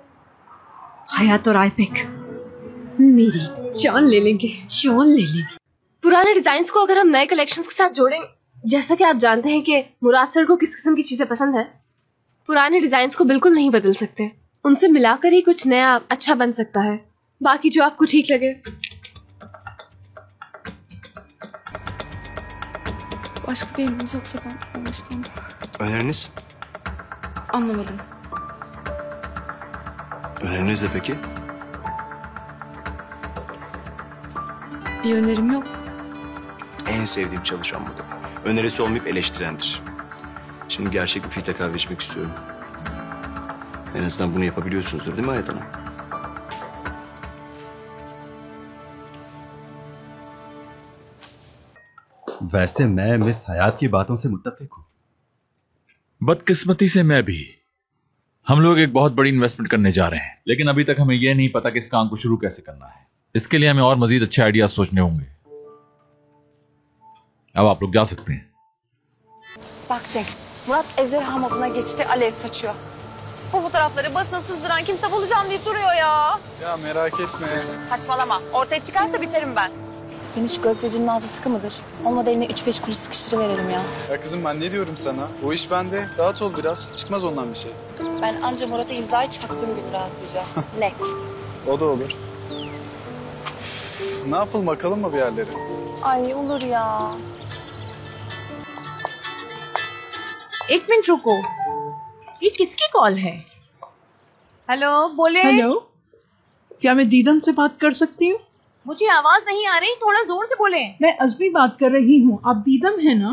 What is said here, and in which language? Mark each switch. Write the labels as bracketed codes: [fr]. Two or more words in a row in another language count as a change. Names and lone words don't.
[hi] हयात और आईपिक मेरी जान ले लेंगे, जान ले लेंगे। पुराने डिजाइन को अगर हम नए कलेक्शंस के साथ जोड़ें, जैसा कि आप जानते हैं कि मुराद सर को किस किस्म की चीजें पसंद है, पुराने डिजाइन को बिल्कुल नहीं बदल सकते। उनसे मिलाकर ही कुछ नया अच्छा बन सकता है। बाकी जो आपको ठीक लगे। [tr] Başka bir emriniz yoksa ben anlaştım. Öneriniz? Anlamadım. Öneriniz de peki? Bir önerim yok. En sevdiğim çalışan bu da. Önerisi olmayıp eleştirendir. Şimdi gerçek bir filtre kahve içmek istiyorum. En azından bunu yapabiliyorsunuzdur değil mi Hayat Hanım? [hi] वैसे मैं मिस हयात की बातों से मुत्तफिक हूँ। बदकिस्मती से मैं भी। हम लोग एक बहुत बड़ी इन्वेस्टमेंट करने जा रहे हैं, लेकिन अभी तक हमें यह नहीं पता कि इस काम को शुरू कैसे करना है। इसके लिए हमें और मजीद अच्छे आइडियाज सोचने होंगे। अब आप लोग जा सकते हैं। [tr] Bak Cenk, Murat ejderha moduna geçti, alev saçıyor. Bu fotoğrafları basına sızdıran kimse bulacağım deyip duruyor ya. Ya merak etme. Saçmalama, ortaya çıkarsa biterim ben. Senin şu gazetecinin ağzı sıkı mıdır? Olmadı eline 3-5 kuruş sıkıştırıverelim ya. Ya kızım ben ne diyorum sana? O iş bende. Rahat ol biraz. Çıkmaz ondan bir şey. Ben anca Murat'a imzayı çaktığım gün rahatlayacağım. Net. O da olur. Ne yapalım, bakalım mı bir yerlere? Ay olur ya. [hi] एक मिनट रुको, ये किसकी कॉल है? हेलो, बोले। हेलो, क्या मैं दीदम से बात कर सकती हूँ? मुझे आवाज नहीं आ रही, थोड़ा जोर से बोले। मैं अज़मी बात कर रही हूँ। आप दीदम है ना?